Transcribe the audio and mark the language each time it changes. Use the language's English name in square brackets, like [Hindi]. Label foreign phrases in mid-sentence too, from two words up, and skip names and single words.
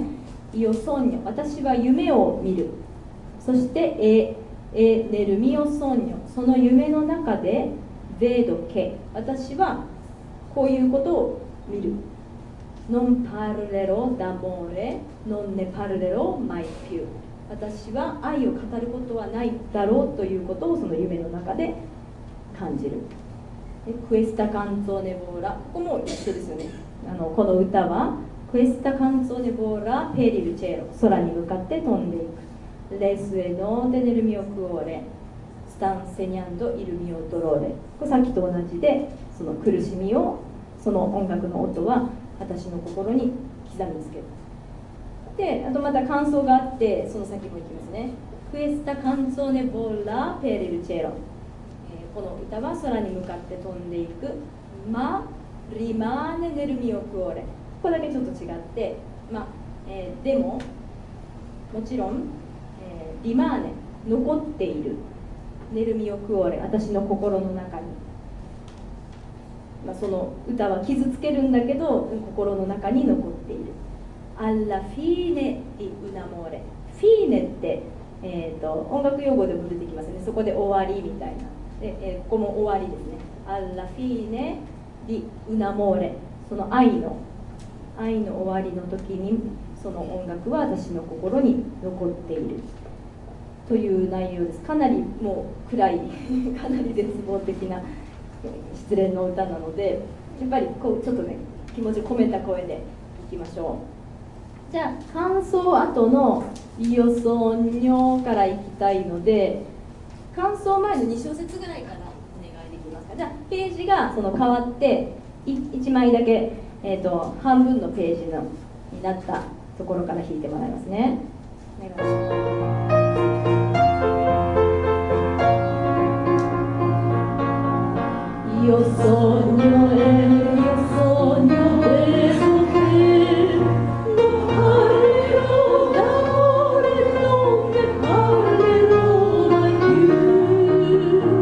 [Italian] io sogno, [Japanese] 私は夢を見る。そして [Italian] nel mio sogno, [Japanese] その夢の中で [Italian] vedo che, [Japanese] 私はこういうことを見る。 [Italian] Non parlerò d'amore, non ne parlerò mai più。 [Japanese] 私は愛を語ることはないだろうということをその夢の中で感じる。 [Italian] Questa canzone vola、 [Japanese] ここも一緒ですよね。この歌は [Italian] Questa canzone vola per il cielo、 [Japanese] 空に向かって飛んでいく。 [Italian] Le sue note nel mio cuore stanno segnando il mio dolore。 [Japanese] これさっきと同じで、その苦しみを、その音楽の音は私の心に刻みつける。で、あとまた感想があって、その先もいきますね。 [Italian] Questa canzone vola per il cielo、 [Japanese] この歌は空に向かって飛んでいく。 [Italian] Ma rimane nel mio cuore、 [Japanese] ここだけちょっと違って、でももちろん、リマーネ、残っている。 [Italian] nel mio cuore, [Japanese] 私の心の中に、その歌は傷つけるんだけど心の中に残っている。 [Italian] Alla fine di un amore、 [Japanese] フィーネって、音楽用語でも出てきますね。そこで終わりみたいなで、ここも終わりですね。 [Italian] Alla fine di un amore、 [Japanese] その愛の終わりの時にその音楽は私の心に残っているという内容です。かなりもう暗いかなり絶望的な失恋の歌なので、やっぱりこうちょっとね気持ちを込めた声でいきましょう。じゃあ感想後の [Italian] io sogno [Japanese] からいきたいので、感想前の2小節ぐらいからお願いできますか。じゃあページがその変わって1枚だけ、半分のページになったところから弾いてもらいますね。お願いします。 [Italian] Io sogno io sogno questo che non parlerò d'amore, non ne parlerò mai più.